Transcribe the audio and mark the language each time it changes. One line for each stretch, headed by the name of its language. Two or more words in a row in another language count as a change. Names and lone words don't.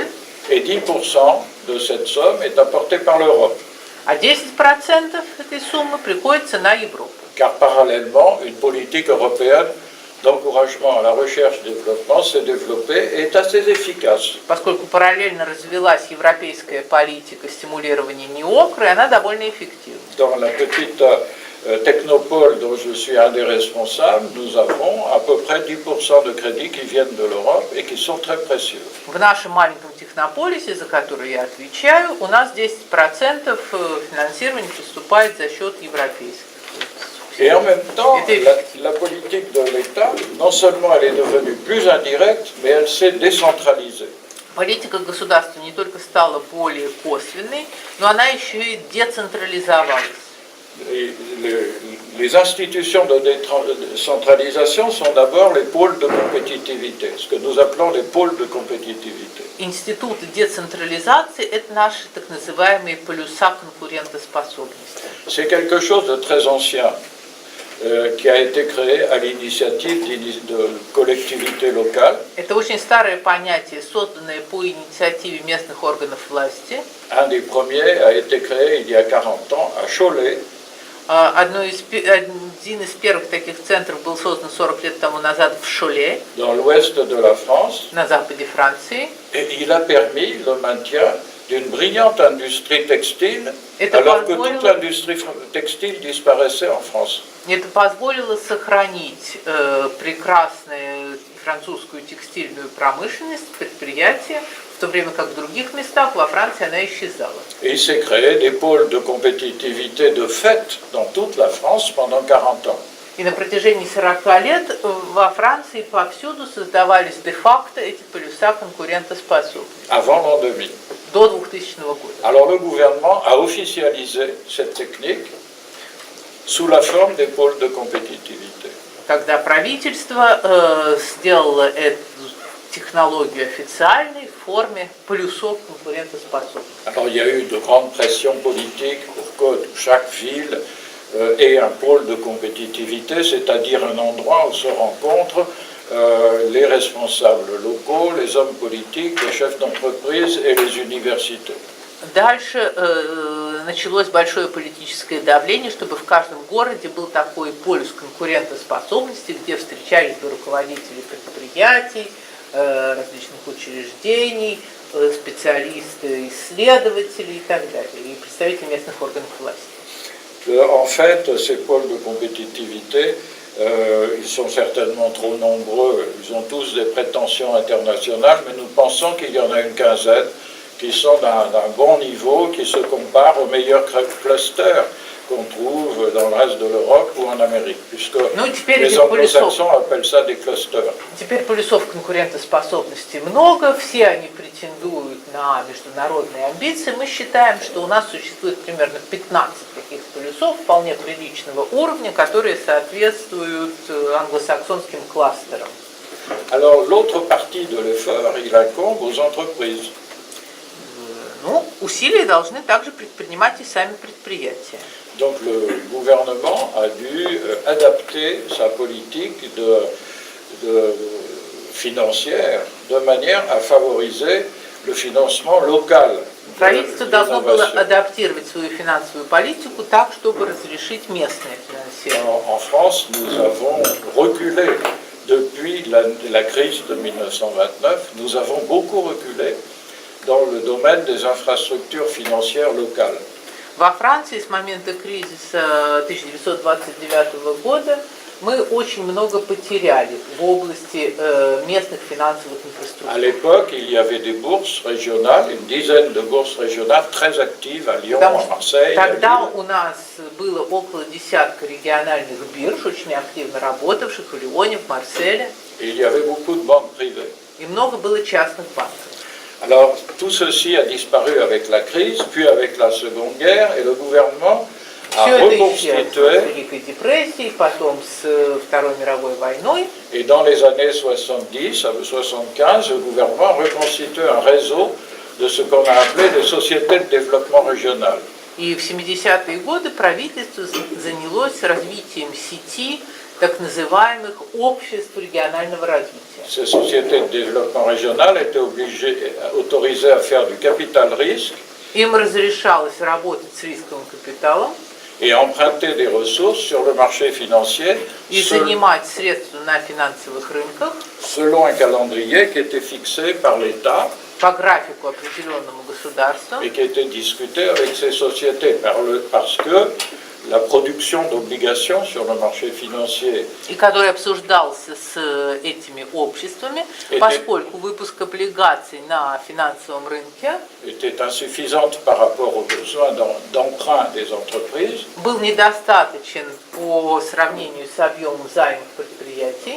French: Et 10% de cette somme est apporté par l'Europe.
Russian: А 10% этой суммы приходится на Европу.
French: Car parallèlement, une politique européenne d'encouragement à la recherche et développement s'est développée et est assez efficace.
Russian: Поскольку параллельно развилась европейская политика стимулирования НИОКР, и она довольно эффективна.
French: Dans la petite technopole dont je suis un des responsables, nous avons à peu près 10% de crédits qui viennent de l'Europe et qui sont très précieux.
Russian: В нашем маленьком технополисе, за который я отвечаю, у нас 10% финансирования поступает за счет европейских.
French: Et en même temps, la politique de l'État, non seulement elle est devenue plus indirecte, mais elle s'est décentralisée.
Russian: Политика государства не только стала более косвенной, но она еще и децентрализовалась.
French: Les institutions de décentralisation sont d'abord les pôles de compétitivité, ce que nous appelons les pôles de compétitivité.
Russian: Институты децентрализации – это наши так называемые полюса конкурентоспособности.
French: C'est quelque chose de très ancien qui a été créé à l'initiative de collectivités locales.
Russian: Это очень старое понятие, созданное по инициативе местных органов власти.
French: Un des premiers a été créé il y a 40 ans à Cholet.
Russian: Один из первых таких центров был создан 40 лет тому назад в Шоле,
French: dans l'ouest de la France,
Russian: на западе Франции.
French: Et il a permis le maintien d'une brillante industrie textile, alors que toute l'industrie textile disparaissait en France.
Russian: Это позволило сохранить прекрасную французскую текстильную промышленность, предприятия, в то время как в других местах во Франции она исчезала.
French: Et il s'est créé des pôles de compétitivité de fait dans toute la France pendant 40 ans.
Russian: И на протяжении 40 лет во Франции повсюду создавались де-факто эти полюса конкурентоспособности.
French: Avant l'an 2000.
Russian: До 2000 года.
French: Alors le gouvernement a officialisé cette technique sous la forme des pôles de compétitivité.
Russian: когда правительство сделало эту технологию официальной в форме полюсов конкурентоспособности.
French: Alors il y a eu de grandes pressions politiques pour que chaque ville ait un pôle de compétitivité, c'est-à-dire un endroit où se rencontrent les responsables locaux, les hommes politiques, les chefs d'entreprise et les universités.
Russian: Дальше началось большое политическое давление, чтобы в каждом городе был такой полюс конкурентоспособности, где встречались бы руководители предприятий, различных учреждений, специалисты, исследователи и так далее, и представители местных органов власти.
French: En fait, ces pôles de compétitivité, ils sont certainement trop nombreux, ils ont tous des prétentions internationales, mais nous pensons qu'il y en a une quinzaine qui sont d'un bon niveau, qui se comparent aux meilleurs clusters qu'on trouve dans le reste de l'Europe ou en Amérique, puisque les anglo-saxons appellent ça des clusters.
Russian: Теперь полюсов конкурентоспособности много, все они претендуют на международные амбиции. Мы считаем, что у нас существует примерно 15 таких полюсов вполне приличного уровня, которые соответствуют англосаксонским кластерам.
French: Alors l'autre partie de l'effort, il incombe aux entreprises.
Russian: Ну, усилия должны также предпринимать и сами предприятия.
French: Donc le gouvernement a dû adapter sa politique financière de manière à favoriser le financement local.
Russian: Правительство должно было адаптировать свою финансовую политику так, чтобы разрешить местное финансирование.
French: En France, nous avons reculé depuis la crise de 1929. Nous avons beaucoup reculé dans le domaine des infrastructures financières locales.
Russian: Во Франции с момента кризиса 1929 года мы очень много потеряли в области местных финансовых инфраструктур.
French: À l'époque, il y avait des bourses régionales, une dizaine de bourses régionales très actives à Lyon, à Marseille, à Lille.
Russian: Тогда у нас было около десятка региональных бирж, очень активно работавших в Лионе, в Марселе.
French: Et il y avait beaucoup de banques privées.
Russian: И много было частных банков.
French: Alors, tout ceci a disparu avec la crise, puis avec la Seconde Guerre, et le gouvernement a
Russian: Все это исчезло
French: reconstitué,
Russian: с Великой депрессией, потом с Второй мировой войной.
French: et dans les années 70 à 75, le gouvernement a reconstitué un réseau de ce qu'on a appelé des sociétés de développement régional.
Russian: И в 70-е годы правительство занялось развитием сети так называемых обществ регионального развития.
French: Ces sociétés de développement régional étaient autorisées à faire du capital risque
Russian: Им разрешалось работать с рисковым капиталом
French: et emprunter des ressources sur le marché financier
Russian: и занимать средства на финансовых рынках
French: selon un calendrier qui était fixé par l'État
Russian: по графику определенному государством,
French: et qui était discuté avec ces sociétés parce que la production d'obligations sur le marché financier
Russian: и который обсуждался с этими обществами, поскольку выпуск облигаций на финансовом рынке
French: était insuffisante par rapport aux besoins d'emprunt des entreprises,
Russian: был недостаточен по сравнению с объемом займов предприятий,